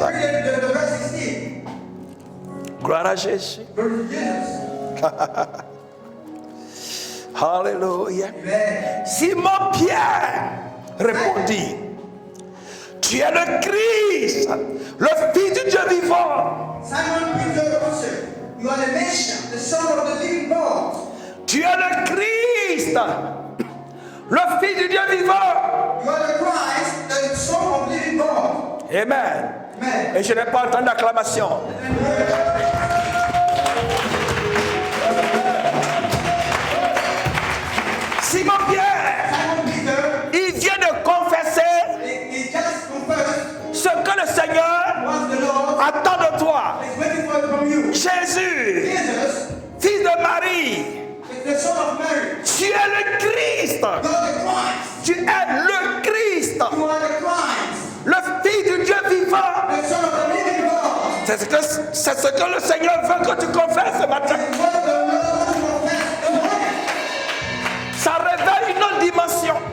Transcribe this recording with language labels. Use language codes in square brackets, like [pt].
[en] Read the verse 16. [fr] Gloire à Jésus. [en] Verse Jesus. [fr] Alléluia. [en] Amen. [fr] Simon Pierre répondit, tu es le Christ, le Fils du Dieu vivant. [en] Simon Peter answered, you are the Messiah, the Son of the living God. [fr] Tu es le Christ, le Fils du Dieu vivant. [en] You are the Christ, the Son of the living God. Amen. Amen. [fr] Et je n'ai pas entendu d'acclamation. Simon Pierre, [en] Simon Peter, [fr] il vient de confesser [en] he just confessed [fr] ce que le Seigneur [en] what the Lord [fr] attend de toi. [en] is waiting for from you. [fr] Jésus, [en] Jesus, [fr] fils de Marie, [en] the Son of Mary. [fr] tu es le Christ. [en] You are the Christ. [fr] Tu es le Christ, [en] You are the Christ, [fr] le Fils du Dieu vivant. [en] the Son of the living God. [fr] C'est ce que le Seigneur veut que tu confesses ce matin. [en] It's what the Lord wants to confess this morning. [fr] Ça révèle une autre dimension.